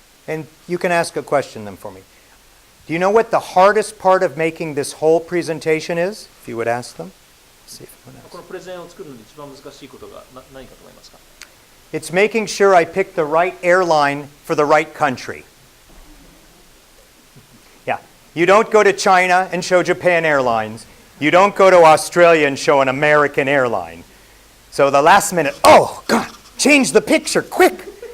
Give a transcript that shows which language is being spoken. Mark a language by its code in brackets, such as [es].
[en] And you can ask a question then for me. Do you know what the hardest part of making this whole presentation is? If you would ask them. See if anyone else. [ja] このプレゼンを作るのに一番難しいことが何かと思いますか? [en] It's making sure I pick the right airline for the right country. Yeah, you don't go to China and show Japan Airlines. You don't go to Australia and show an American airline. So the last minute, oh, God, change the picture, quick.